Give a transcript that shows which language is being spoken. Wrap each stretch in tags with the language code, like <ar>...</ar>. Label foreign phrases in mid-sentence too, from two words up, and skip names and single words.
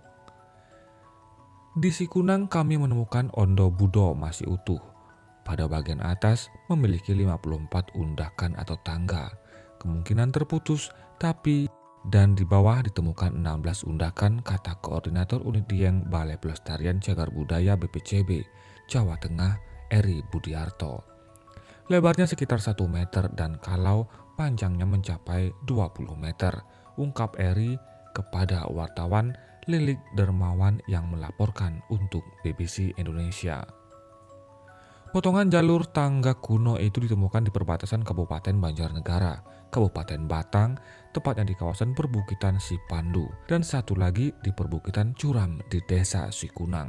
<id>Di Sikunang kami menemukan Ondo Budo masih utuh. Pada bagian atas memiliki 54 undakan atau tangga, kemungkinan terputus, dan di bawah ditemukan 16 undakan, kata Koordinator Unit Dieng Balai Pelestarian Cagar Budaya BPCB Jawa Tengah, Eri Budiarto. Lebarnya sekitar 1 meter dan kalau panjangnya mencapai 20 meter, ungkap Eri kepada wartawan Lilik Dermawan yang melaporkan untuk BBC Indonesia. Potongan jalur tangga kuno itu ditemukan di perbatasan Kabupaten Banjarnegara, Kabupaten Batang, tepatnya di kawasan perbukitan Sipandu, dan satu lagi di perbukitan Curam di desa Sikunang.</id>